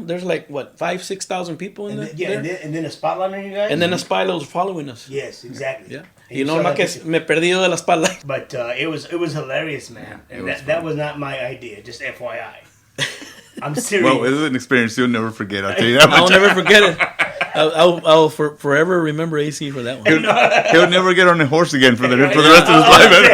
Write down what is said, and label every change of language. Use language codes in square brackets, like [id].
[en] There's like what 5,000-6,000 people in there. Yeah, and then a spotlight on you guys. And then a spotlight was following us. Yes, exactly. Yeah. [es] Y no más que me perdí de la spotlight. [en] But it was hilarious, man. And that was not my idea. Just FYI. I'm serious. Well, it was an experience you'll never forget. I'll tell you that much. I'll never forget it. I'll forever remember AC for that one. He'll never get on a horse again for the rest of his life.